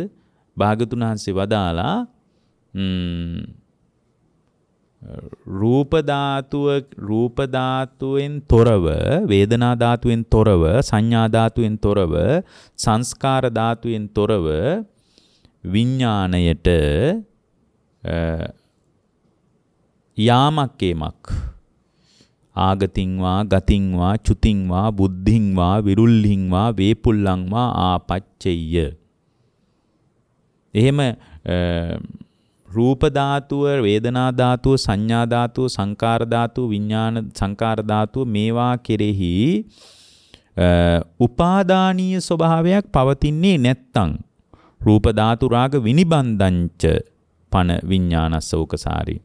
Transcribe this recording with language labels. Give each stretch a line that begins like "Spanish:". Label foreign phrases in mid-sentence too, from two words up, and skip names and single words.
Sinhala: භාගතුන් වහන්සේ වදාලා රූප ධාතුවෙන් තොරව, වේදනා ධාතුවෙන් තොරව, සංඥා ධාතුවෙන් තොරව, සංස්කාර ධාතුවෙන් තොරව විඥාණයට යාමක් කේමක්
Pali: ආගතින් වා ගතින් වා චුතින් වා බුද්ධින් වා විරුල්හින් වා වේපුල්ලං වා ආපච්චෙය්‍ය.
Sinhala: එහෙම රූප ධාතුව, වේදනා ධාතුව, සංඥා ධාතුව, සංකාර ධාතුව, විඥාන සංකාර ධාතුව මේවා කෙරෙහි උපාදානීය ස්වභාවයක් පවතින්නේ නැත්තම්
Pali: රූප ධාතු රාග විනිබන්ධංච පන විඥානස්ස ඕකසාරී.